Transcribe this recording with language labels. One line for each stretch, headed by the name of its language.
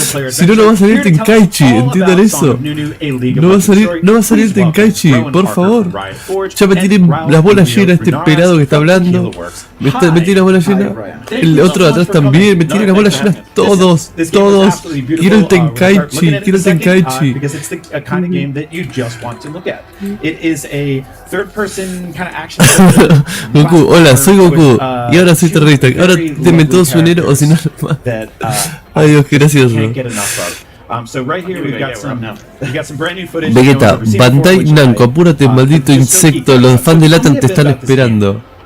Spanish: Si no, no va a salir Tenkaichi, entiendan eso. No va a salir Tenkaichi, por favor. Ya me tienen las bolas llenas este pelado que está hablando. Me tiene las bolas llenas. El otro de atrás también. Me tiene las bolas llenas. Todos. Quiero el Tenkaichi.
English: Because it's a kind of game that you just want to look at. It is a third-person kind of action.
Spanish: Goku, hola, soy Goku. Y ahora soy terrorista. Ahora denme todo su dinero o si no. Ay Dios, qué gracioso.
English: So right here we got some brand new footage.
Spanish: Vegeta, Bandai Namco, apúrate, maldito insecto. Los fans de Latam te están esperando.